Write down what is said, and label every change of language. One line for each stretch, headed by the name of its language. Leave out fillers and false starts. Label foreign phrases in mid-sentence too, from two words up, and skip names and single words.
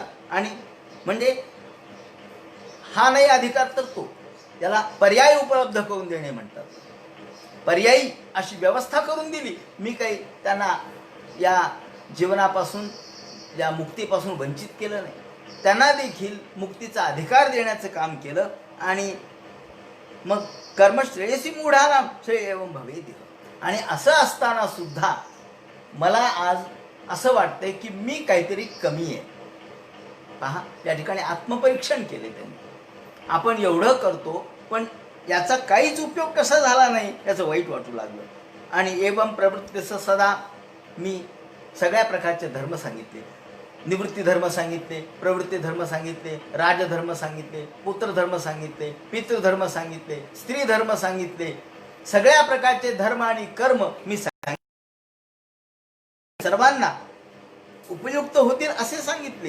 Marathi: आणि म्हणजे हा नाही अधिकार तर तो, त्याला पर्याय उपलब्ध करून देणे म्हणतात. पर्यायी अशी व्यवस्था करून दिली. मी काही त्यांना या जीवनापासून, या मुक्तीपासून वंचित केलं नाही. त्यांना देखील मुक्तीचा अधिकार देण्याचं काम केलं. आणि मग
Sanskrit: कर्मश्रेयसी मूढानाम श्रेय एवं भवेदिह.
Marathi: आणि असं असताना सुद्धा मला आज असं वाटतंय की मी काहीतरी कमी आहे. पहा, या ठिकाणी आत्मपरीक्षण केले त्यांनी. आपण एवढं करतो पण याचा काहीच उपयोग कसा झाला नाही याचं वाईट वाटू लागलं. आणि एवं प्रवृत्तीचं सदा मी सगळ्या प्रकारचे धर्म सांगितले. निवृत्ती धर्म सांगितले, प्रवृत्ती धर्म सांगितले, राजधर्म सांगितले, पुत्रधर्म सांगितले, पितृधर्म सांगितले, स्त्री धर्म सांगितले. सगळ्या प्रकारचे धर्म आणि कर्म मी सर्वांना उपयुक्त होतील असे सांगितले.